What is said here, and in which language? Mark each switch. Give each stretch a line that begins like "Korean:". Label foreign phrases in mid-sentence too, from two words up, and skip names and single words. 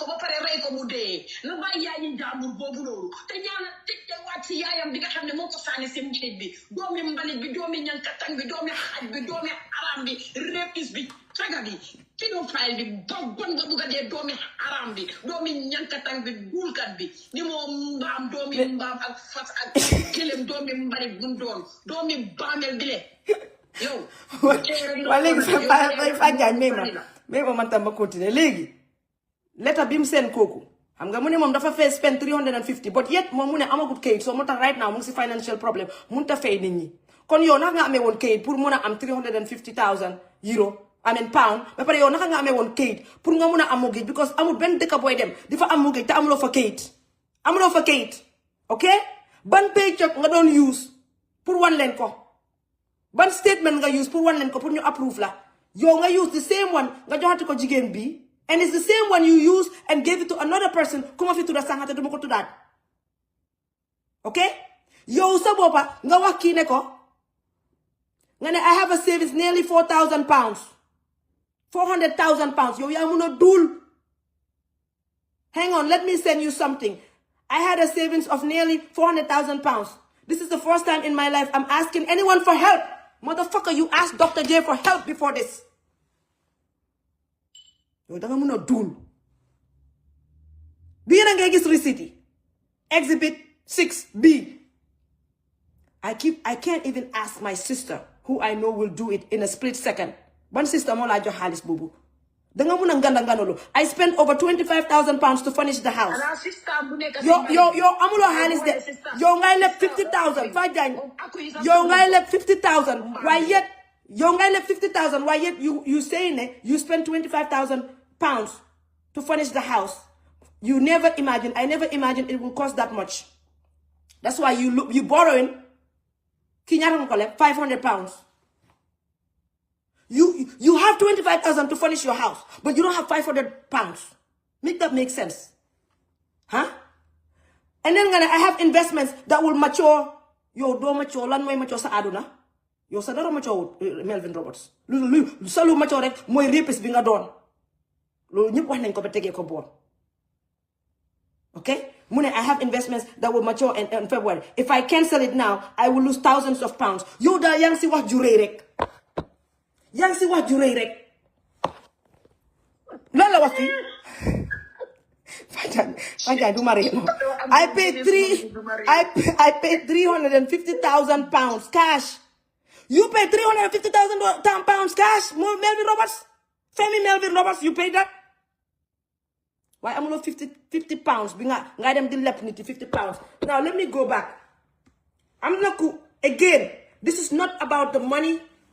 Wolof: ba pare rey ko mu dee na bàyyi yaayi jàmbur boobu loolu te ñaana te waat si yaayam bi nga xam ne moo ko sànni si mbalit bi doomi mbalit bi doomi ñankatang bi doomi xaj bi doomi aram bi rapiste bi caga bi pédophile bi bon nga bugg a dee doomi aram bi doomi ñankatang bi duulkat bi ni moo mbaam doomi mbaam ak fas ak këlem doomi mbalit bu doon doomi baamel bi le yow waa léegi fa jaañ may ma man tam ma continuer léegi leta bi mu seen kooku xam nga mu ne moom dafa fay
English: spend 350 but yet
Wolof: moom mu ne amagut kayit so moo tax
English: right now
Wolof: mu ngi si
English: financial problem
Wolof: mun ta fay nit ñi kon yow naka nga amee woon kayit pour mun a am 350,000 euro pound ba pare yow naka nga amee woon kayit pour nga mun a am
English: mortgage because
Wolof: amul benn dëkk booy dem di fa am mortgage te amuloo fa kayit ok ban paycheck nga doon use pour wan leen ko ban statement nga use pour wan leen ko pour ñu approve la yow nga
English: use the same one
Wolof: nga joxati ko jigéen bi
English: and it's the same one you use and gave it to another person
Wolof: ku ma fi tudda sànqate du ma ko tuddaat ok yow sa boppa nga wax kii ne ko nga ne
English: I have a savings nearly 4,000 pounds 400,000 pounds
Wolof: yow yaa mun a duul
English: hang on let me send you something I had a savings of nearly 400,000 pounds this is the first time in my life I'm asking anyone for help motherfucker you asked Dr. J for help before this
Wolof: yow danga mun a duul bii na ngay gis receipt yi
English: exhibit 6B I can't even ask my sister who I know will do it in a split second
Wolof: ban sister moo laa jox xaalis boobu danga mun a ngandalu I
English: spent over 25,000 pounds to furnish the house
Wolof: yow amuloo xaalis de yow ngay leb 50,000 fa jaañ yow ngay leb 50,000 waaye
English: yet
Wolof: yow ngay leb 50,000 waaye
English: yet you saying ne you spent 25,000 pounds to furnish the house I never imagined it will cost that much that's why you borrowing
Wolof: ki ñaata nga ko leb 500 pounds
English: you have 25,000 to furnish your house but you don't have 500 pounds make that make sense and then
Wolof: nga ne
English: I have investments that will mature
Wolof: yow doo mature lan mooy mature sa àdduna yow sa dara mature Melville Robertson lu mature rek mooy rapiste bi nga doon loolu ñëpp wax nañ ko ba tegee ko boor
English: okay
Wolof: mu ne
English: I have investments that will mature in February if I cancel it now I will lose thousands of pounds
Wolof: yow daal yaa ngi si wax ju rëy rek lan la wax fii Fatou du ma ree
English: I paid 350,000 pounds cash you paid 350,000 pounds cash Melville Roberts Femi Melville Roberts you paid that
Wolof: waaye amuloo 50 pounds bi nga dem di lepp nit 50 pounds
English: now let me go back
Wolof: am na ku
English: again this is not about the money